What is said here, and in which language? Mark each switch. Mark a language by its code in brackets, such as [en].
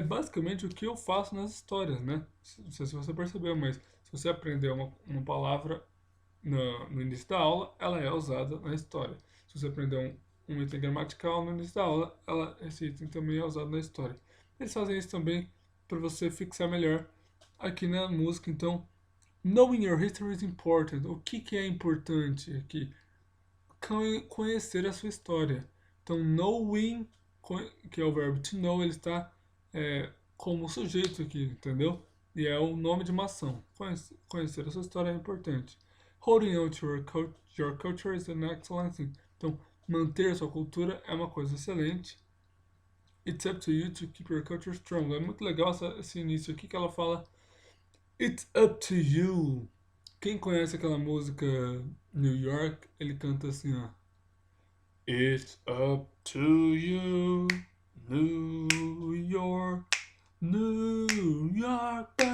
[en] Basicamente o que eu faço nas histórias, né? Não sei se você percebeu, mas se você aprender uma palavra no início da aula, ela é usada na história. Se você aprender um item gramatical no início da aula, esse item também é usado na história. Eles fazem isso também para você fixar melhor aqui na música. [pt] Então, [en] knowing your history is important. [pt] O que é importante aqui? Conhecer a sua história. Então, [en] knowing, [pt] que é o verbo [en] to know, [pt] ele está como sujeito aqui, entendeu? E é o nome de uma ação. Conhecer a sua história é importante. [en] Holding on to your culture is an excellent thing. [pt] Então, manter a sua cultura é uma coisa excelente. [en] It's up to you to keep your culture strong. [pt] É muito legal esse início aqui que ela fala [en] It's up to you. [pt] Quem conhece aquela música New York, ele canta assim, ó. [en] It's up to you, New York, New York.